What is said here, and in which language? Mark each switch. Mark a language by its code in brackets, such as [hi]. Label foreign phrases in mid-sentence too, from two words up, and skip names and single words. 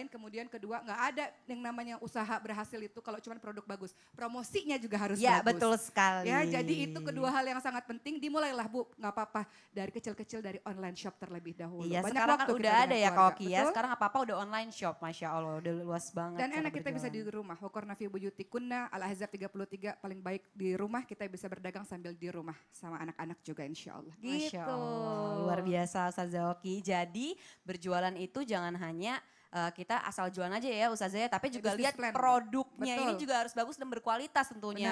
[id] Kemudian kedua nggak ada yang namanya usaha berhasil itu kalau cuma produk bagus. Promosinya juga harus Ya, bagus. betul sekali. Ya, jadi itu kedua hal yang sangat penting. Dimulailah Bu, nggak apa-apa dari kecil-kecil dari [en] online shop [id] terlebih dahulu. Iya, Banyak sekarang kan waktu kita udah dengan ada ya keluarga, Koki ya. betul? Sekarang apa-apa udah [en] online shop, [id] Masya Allah. Udah luas banget. Dan cara enak kita bisa di berjualan. rumah. [ar] وقرن في بيوتكن [id] Al-Ahzab 33 paling baik di rumah. Kita bisa berdagang sambil di rumah sama anak-anak juga insya Allah. Masya Gitu. Allah, luar biasa Ustazah Oki. Jadi berjualan itu jangan hanya kita asal jualan aja ya Ustazah ya, tapi juga Business lihat plan. produknya ini Betul. juga harus bagus dan berkualitas tentunya